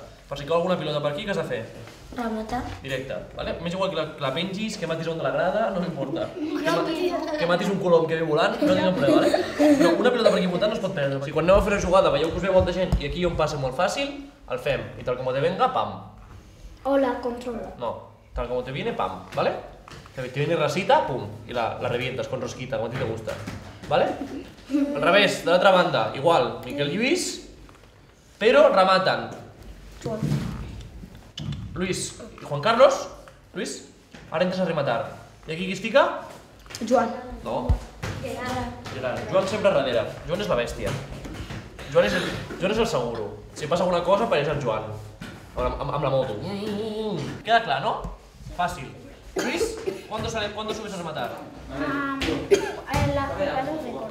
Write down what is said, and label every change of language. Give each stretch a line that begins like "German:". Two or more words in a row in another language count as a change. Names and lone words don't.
Catalan: Per si cau alguna pilota per aquí, què has de fer? Rematar. Directe, vale? M'és igual que la pengis, que matis on de la grada, no m'importa. Que matis un colom que ve volant, no tinc problema, vale? Però una pilota per aquí votant no es pot perdre. Si quan aneu a fer la jugada veieu que us ve molta gent i aquí on passa molt fàcil, el fem. I tal com te venga, pam. Hola, controla.
Spanish: No, tal como te viene, pam, ¿vale? Te viene rasita, pum, y la revientas con rosquita, como a ti te gusta, ¿vale?
Catalan: Al revés, de l'altra banda, igual, Miquel Lluís,
Spanish: pero rematan.
Catalan: Luis y Juan Carlos, Luis, ara entres a rematar. I aquí qui es fica? Joan. No. Gerard. Joan sempre darrere, Joan és la bèstia. Joan és el seguro. Si passa alguna cosa apareix el Joan. Amb la moto. Queda clar, no? Fàcil.
Spanish: Luis, ¿cuándo subes a rematar? En la jugada de recorte.